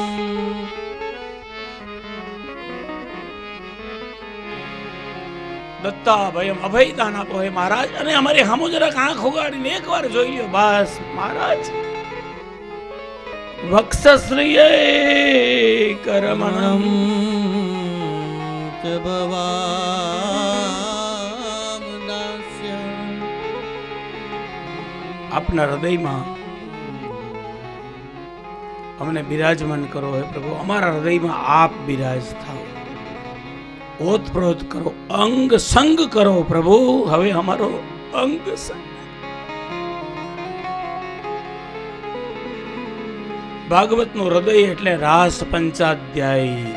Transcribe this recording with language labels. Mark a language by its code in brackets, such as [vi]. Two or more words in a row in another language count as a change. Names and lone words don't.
[gu] દત્તાભયમ, અભયદાન આપો હે મહારાજ. અને અમારી સામુ જરાક આંખ ઉગાડીને એકવાર જોઈ લ્યો, બસ મહારાજ. [sa] वक्षश्रीये कर्मणम ચ च भवाम दास्यम् [gu] આપના હૃદયમાં અમને બિરાજમાન કરો હે પ્રભુ, અમારા હૃદયમાં આપ બિરાજ થાઓ, ઓતપ્રોત કરો, અંગ સંગ કરો પ્રભુ. હવે અમારો અંગ સંગ. ભાગવતનું હૃદય એટલે રાસ પંચાધ્યાય.